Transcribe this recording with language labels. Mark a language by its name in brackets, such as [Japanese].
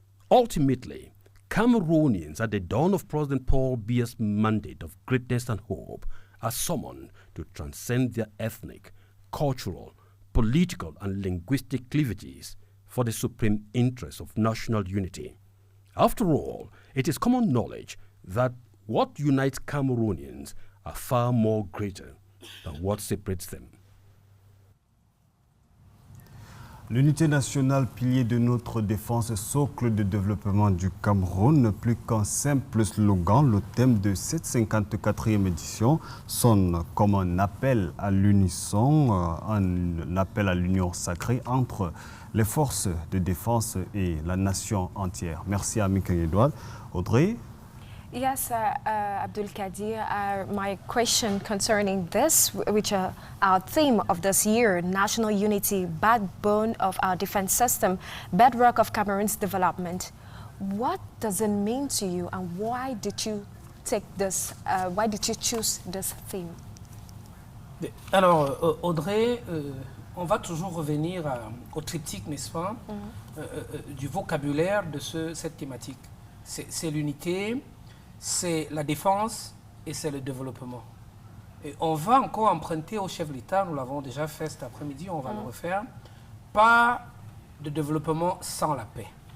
[English] Ultimately, Cameroonians at the dawn of President Paul Biya's mandate of greatness and hope are summoned to transcend their ethnic, cultural, political and linguistic cleavages for the supreme interest of national unity. After all, it is common knowledge that what unites Cameroonians are far more greater than what separates them. [French] L'unité nationale, pilier de notre défense, socle de développement du Cameroun, plus qu'un simple slogan, le thème de cette 54e édition sonne comme un appel à l'unisson, un appel à l'union sacrée entre les forces de défense et la nation entière. Merci à Aminkan Edwards. Audrey? [English] Yes, Abdul Kadir, my question concerning this, which our theme of this year, national unity, backbone of our defense system, bedrock of Cameroon's development. What does it mean to you, and why did you take this? Why did you choose this theme? [French] Alors, Audrey, on va toujours revenir au triptyque, n'est-ce pas, du vocabulaire de cette thématique. c'est l'unité, c'est la défense et c'est le développement. Et on va encore emprunter au chef de l'État, nous l'avons déjà fait cet après-midi, on va le refaire, pas de développement sans la paix.